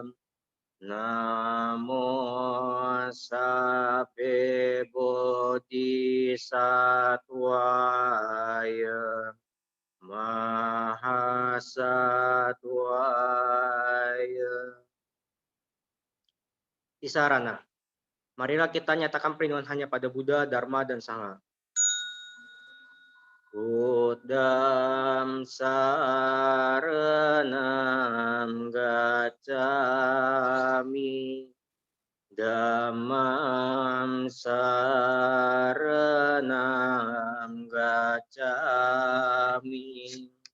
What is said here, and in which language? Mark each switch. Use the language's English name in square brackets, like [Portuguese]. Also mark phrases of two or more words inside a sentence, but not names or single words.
[Pali] Namo Sape Bodhisattvaya Mahasattvaya. Isarana. [Indonesian] Marilah kita nyatakan perlindungan hanya pada Buddha, Dharma, dan Sangha. [Pali] Buddham saranam gacchami. Dhammam saranam gacchami.